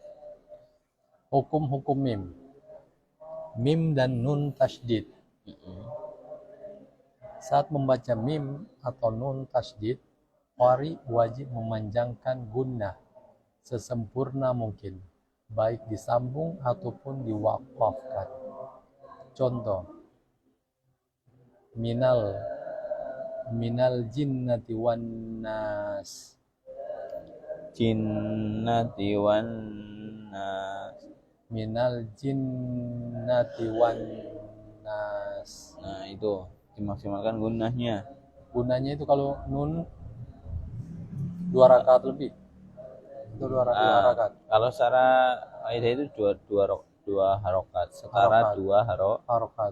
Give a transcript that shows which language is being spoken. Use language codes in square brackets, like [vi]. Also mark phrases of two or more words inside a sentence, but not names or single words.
[id] Hukum mim. Mim dan nun tasydid. Saat membaca mim atau nun tasydid, qari wajib memanjangkan gunnah sesempurna mungkin baik disambung ataupun diwakafkan. Contoh, [ar] من الجنة والناس. الجنة والناس. من الجنة والناس. [id] Nah, itu dimaksimalkan gunahnya. Gunanya itu kalau nun 2 rakaat lebih. Itu 2 rakaat. Kalau secara kaidah itu dua harokat, setara Harokat.